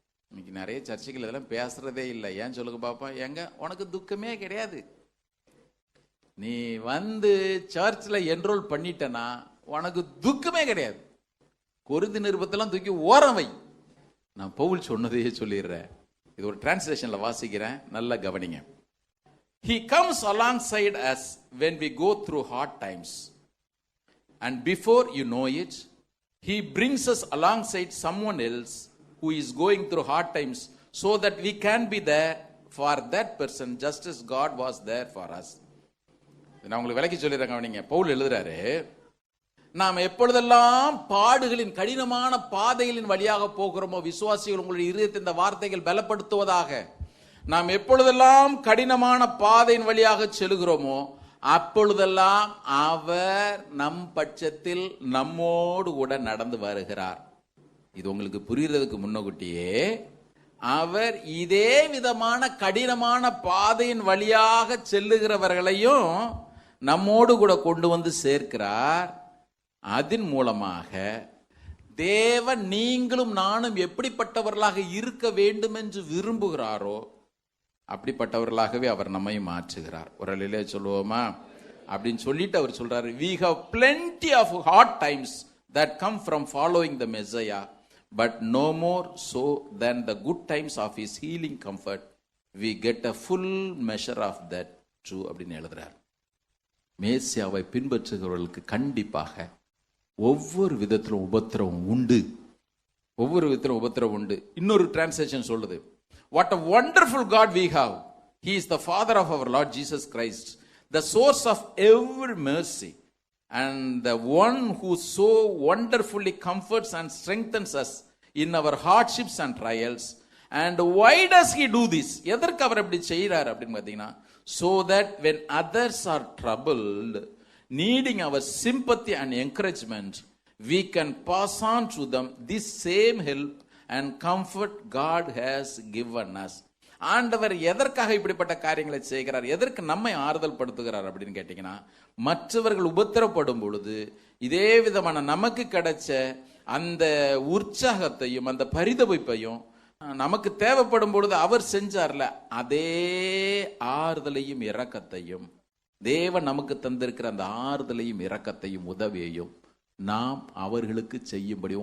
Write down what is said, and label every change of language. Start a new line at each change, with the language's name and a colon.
Tamil: இன்னைக்கு நிறைய சர்ச்சைகள் இதெல்லாம் பேசுறதே இல்லை. ஏன் சொல்லுங்க பாப்பா? எங்க உனக்கு துக்கமே கிடையாது, நீ வந்து சர்ச்சில் என்ரோல் பண்ணிட்டனா உனக்கு துக்கமே கிடையாது. கொரிந்து நிருபத்தெல்லாம் தூக்கி ஓரம் வை. நான் பவுல் சொன்னதையே சொல்லிடுறேன், இது ஒரு டிரான்ஸ்லேஷன்ல வாசிக்கிறேன், நல்லா கவனிங்க.
English: He comes alongside us when we go through hard times, and before you know it, he brings us alongside someone else who is going through hard times, so that we can be there for that person just as God was there for us.
Tamil: நான் உங்களுக்கு விளக்கி சொல்லிடுறேன், கவனிங்க. பவுல் எழுதுறாரு, நாம் எப்பொழுதெல்லாம் பாடுகளின் கடினமான பாதைகளின் வழியாக போகிறோமோ, விசுவாசிகள் உங்களுடைய இருதயத்தை இந்த வார்த்தைகள் பலப்படுத்துவதாக, நாம் எப்பொழுதெல்லாம் கடினமான பாதையின் வழியாக செல்கிறோமோ அப்பொழுதெல்லாம் அவர் நம் பட்சத்தில் நம்மோடு கூட நடந்து வருகிறார். இது உங்களுக்கு புரிகிறதுக்கு முன்னகுட்டியே அவர் இதே விதமான கடினமான பாதையின் வழியாக செல்லுகிறவர்களையும் நம்மோடு கூட கொண்டு வந்து சேர்க்கிறார். அதன் மூலமாக தேவன் நீங்களும் நானும் எப்படிப்பட்டவர்களாக இருக்க வேண்டும் என்று விரும்புகிறாரோ அப்படிப்பட்டவர்களாகவே அவர் நம்மை மாற்றுகிறார். ஒரு அலையிலே சொல்லுவோமா? அப்படின்னு சொல்லிட்டு அவர் சொல்றாரு,
English: we have plenty of hard times that come from following the Messiah, but no more so than the good times of his healing comfort. We get a full measure of that too
Tamil: அப்படின்னு எழுதுறார். மேசியாவை பின்பற்றுகிறவர்களுக்கு கண்டிப்பாக ஒவ்வொரு விதத்திலும் உபத்திரவம் உண்டு. ஒவ்வொரு விதத்திலும் உபத்திரவம் உண்டு. இன்னொரு டிரான்ஸ்லேஷன் சொல்லுது,
English: What a wonderful God we have. He is the Father of our Lord Jesus Christ, the source of every mercy, and the one who so wonderfully comforts and strengthens us in our hardships and trials. And why does he do this?
Tamil: எதற்கு அவர் அப்படி செய்கிறார் அப்படின்னு பார்த்தீங்கன்னா,
English: so that when others are troubled, needing our sympathy and encouragement, we can pass on to them this same help and comfort God has given us.
Tamil: ஆண்டவர் எதற்காக இப்படிப்பட்ட காரியங்களை செய்கிறார், எதற்கு நம்மை ஆறுதல் படுத்துகிறார் அப்படின்னு கேட்டீங்கன்னா, மற்றவர்கள் உபத்திரப்படும் பொழுது இதே விதமான நமக்கு கிடைச்ச அந்த உற்சாகத்தையும் அந்த பரிதவிப்பையும் நமக்கு தேவைப்படும் பொழுது அவர் செஞ்சார்ல, அதே ஆறுதலையும் இரக்கத்தையும், தேவன் நமக்கு தந்திருக்கிற அந்த ஆறுதலையும் இரக்கத்தையும் உதவியையும் நாம் அவர்களுக்கு செய்யும்படி.